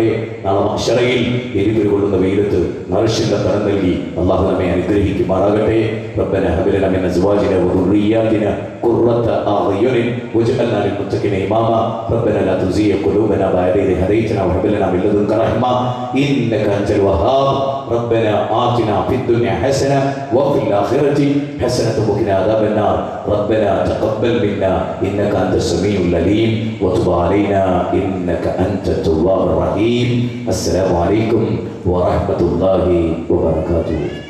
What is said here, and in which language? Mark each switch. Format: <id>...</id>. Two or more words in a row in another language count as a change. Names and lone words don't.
<ml>നാളെ മഹ്ശറയിൽ എരിപൊരി കൊള്ളുന്ന വെയിലത്ത് നർശിന്റെ തരം നൽകി അള്ളാഹു നമ്മെ അനുഗ്രഹിക്കുമാറാകട്ടെ.</ml> <ar>ربنا هب لنا من أزواجنا وذرياتنا قرة أعين واجعلنا للمتقين إماما. ربنا لا تزغ قلوبنا بعد إذ هديتنا وهب لنا من لدنك رحمة إنك أنت الوهاب. ربنا آتنا في الدنيا حسنة وفي الآخرة حسنة وقنا عذاب النار ربنا تقبل منا إنك أنت السميع العليم وتب علينا إنك أنت التواب الرحيم. السلام عليكم ورحمة الله وبركاته.</ar>